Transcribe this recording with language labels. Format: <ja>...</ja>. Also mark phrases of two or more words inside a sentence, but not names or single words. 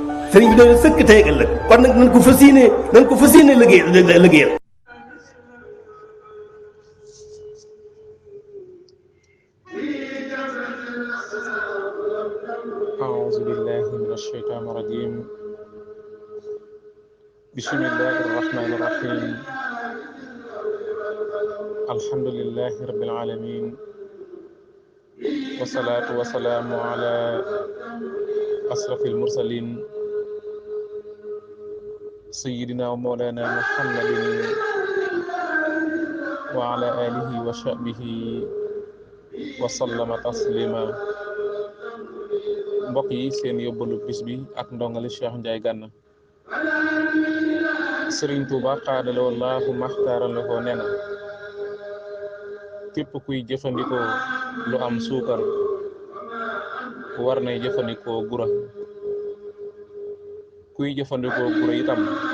<wo>sëriñ bi dañu sëkk tey ëllëg kon nag nañ ko fas yéene liggéeyal</wo> <ar>أعوذ بالله من الشيطان الرجيم بسم الله الرحمن الرحيم الحمد لله رب العالمين والصلاة والسلام على أشرف المرسلين سيدنا ومولانا محمد وعلى آله وصحبه وسلم تسليما</ar> <wo>mbokk yi seen yóbbalu bis bi ak ndongali Cheikh Ndiaye Ganna Serigne Touba xaadale wallaahu maxtaaran la ko nee na képp kuy jëfandikoo lu am suukar war nay jëfandikoo gura kuy jëfandikoo gura itam</wo>